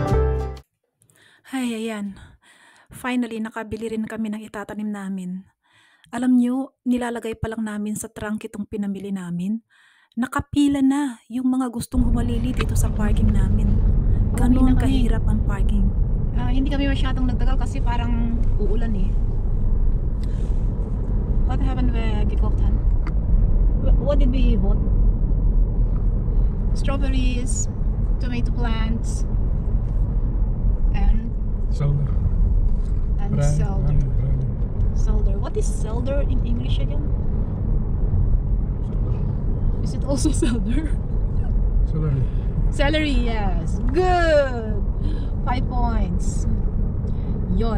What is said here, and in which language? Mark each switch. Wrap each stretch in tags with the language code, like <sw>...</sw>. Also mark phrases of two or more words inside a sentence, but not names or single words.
<tl>Finally, nakabili rin kami ng itatanim namin. Alam nyo, nilalagay pa lang namin sa trunk itong pinamili namin. Nakapila na yung mga gustong humalili dito sa parking namin. Ganon kahirap ang parking. Hindi kami masyadong nagtagal kasi parang uulan eh.</tl> <en>What happened with Gikoktan? What did we vote? Strawberries, tomato plants, and Selder. selder. Selder. What is selder in English again? Is it also selder? Celery. Celery, yes. Good! 5 points.</en> <tl>Yon.</tl>